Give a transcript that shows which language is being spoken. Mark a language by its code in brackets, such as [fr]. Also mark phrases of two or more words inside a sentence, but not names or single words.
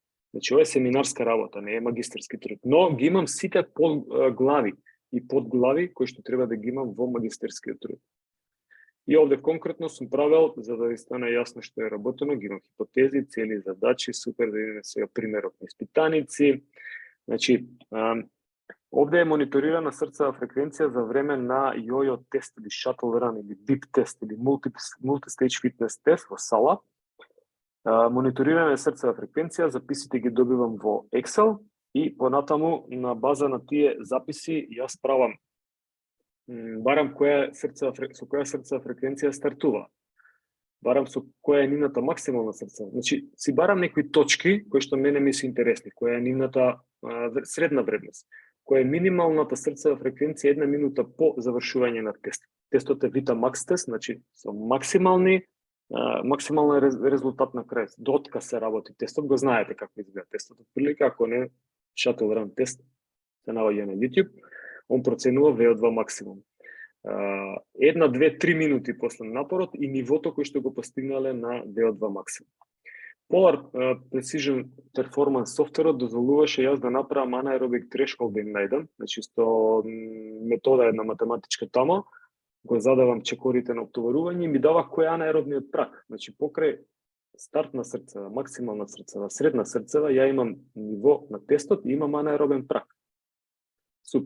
[mk] Значи ова е семинарска работа, не е магистерски труд, но ги имам сите подглави и подглави кои што треба да ги имам во магистерскиот труд. И овде конкретно сум правел, за да ви стане јасно што е работено, ги имам хипотези, цели, задачи, супер, да видиме сега примерот на испитаници. Значи, овде е мониторирана срцева фреквенција за време на йо-йо тест или [en] shuttle run [mk] или deep тест или [en] multi-stage fitness [mk] тест во сала. Мониторирана е срцева фреквенција, записите ги добивам во Excel и понатаму на база на тие записи јас правам барам со која срцева фреквенција стартува. Барам со која е нивната максимална срцева. Значи, си барам некои точки кои што мене ми се интересни, која е нивната средна вредност, која е минималната срцева фреквенција 1 минута по завршување на тест. Тестот е Vitamax тест, значи со максимален резултат на крај. До отказ се работи тестот, го знаете како изгледа тестот. Прилика, ако не, [en] shuttle run [mk] тест се наоѓа на YouTube. Он проценува VO2 максимум. 1, 2, 3 минути после напорот и нивото кој што го постигнале на VO2 максимум. Polar Precision Performance софтверот дозволуваше јас да направам [en] anaerobic threshold [mk] да им најдам, значи со метода една математичка тамо, го задавам чекорите на оптоварување и ми дава кој е анаеробниот прак. Значи покрај стартна срцева, максимална срцева, средна срцева, ја имам ниво на тестот и имам анаеробен прак. Супер.